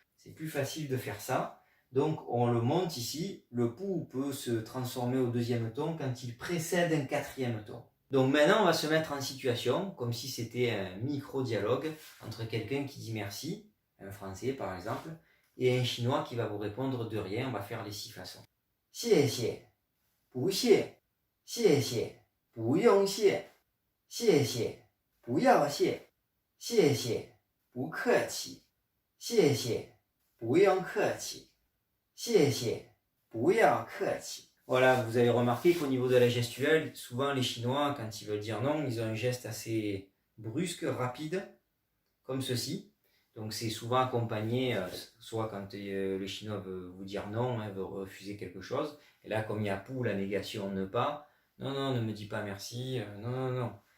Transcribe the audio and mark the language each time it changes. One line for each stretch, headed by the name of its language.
French: C'est plus facile de faire ça. Donc on le monte ici, le pou peut se transformer au 2e ton quand il précède un 4e ton. Donc maintenant on va se mettre en situation, comme si c'était un micro-dialogue entre quelqu'un qui dit merci, un français par exemple, et un chinois qui va vous répondre de rien. On va faire les 6 façons.
Chinese: 谢谢, 不谢, 谢谢, 不用谢, 谢谢, 不要谢, 谢谢, 不客气, 谢谢, 不用客气, 谢谢, 不要客气.
French: Voilà, vous avez remarqué qu'au niveau de la gestuelle, souvent les Chinois, quand ils veulent dire non, ils ont un geste assez brusque, rapide, comme ceci. Donc c'est souvent accompagné, soit quand le Chinois veut vous dire non, veut refuser quelque chose. Et là, comme il y a pou, la négation ne pas, non, non, ne me dis pas merci, non, non, non.